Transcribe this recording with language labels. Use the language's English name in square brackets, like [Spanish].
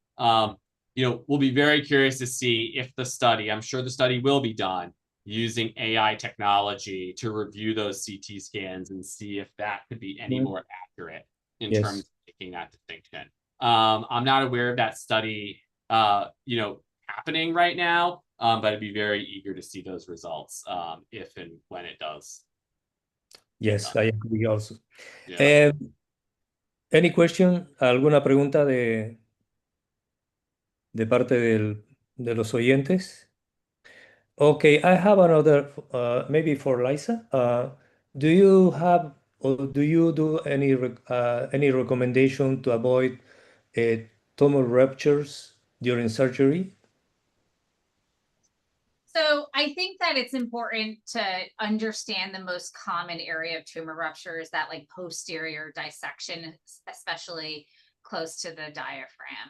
[English] We'll be very curious to see if the study, I'm sure the study will be done using AI technology to review those CT scans and see if that could be any more accurate in terms of making that distinction. I'm not aware of that study, happening right now, but I'd be very eager to see those results if and when it does. Yes, I agree also. Yeah. Any question? [Spanish] ¿Alguna pregunta de parte de los oyentes? [English] Okay, I have another, maybe for Liza. Do you have, or do you do any recommendation to avoid tumor ruptures during surgery? So I think that it's important to understand the most common area of tumor rupture is that like posterior dissection, especially close to the diaphragm.